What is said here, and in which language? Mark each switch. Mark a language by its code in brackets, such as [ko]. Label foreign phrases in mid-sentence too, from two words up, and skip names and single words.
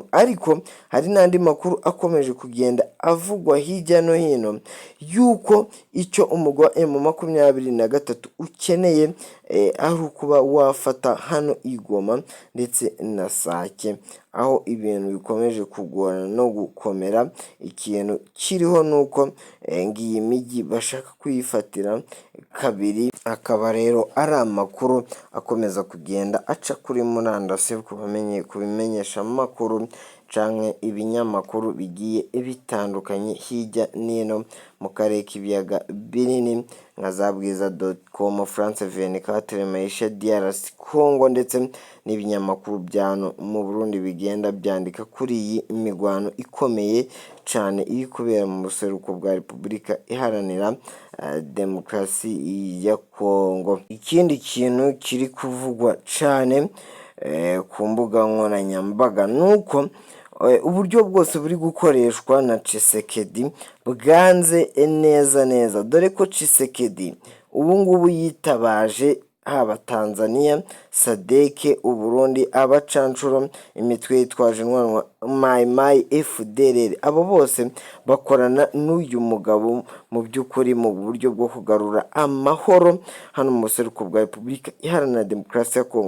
[rn] Ariko hari n'andi makuru akomeje kugenda avugwa hirya no hino yuko icyo umugwi wa M23 ukeneye ari ukuba wafata hano Igoma ndetse na Sake, aho ibintu bikomeje kugorana no gukomera. Ikintu kiriho nuko ngiyi migi bashaka kuyifatira kabiri, akaba rero ari amakuru akomeza kugenda aca kuri muranda recommandation kubimenyesha amakuru canke ibinyamakuru bigiye bitandukanye hirya nino mu karere k'ibiyaga binini nka za bwiza.com, France 24, Maisha, DRC Congo ndetse n'ibinyamakuru byano mu Burundi bigenda byandika kuri iyi migwano ikomeye cane iri kubera mu buseruko bwa Repubulika Iharanira Demokarasi ya Congo. Ikindi kintu kiri kuvugwa cane ku mbuga nkoranyambaga nuko uburyo bwose buri gukoreshwa na Tshisekedi bwanze neza dore ko Tshisekedi ubu ngubu yitabaje haba Tanzania, Sadeke, Uburundi, abacancuro, imitwe yitwaje intwaro Mai FDLR, abo bose bakorana n'uyu mugabo mu by'ukuri mu buryo bwo kugarura amahoro hano mu buseruko bwa Repubulika Iharanira Demokarasi ya Kongo.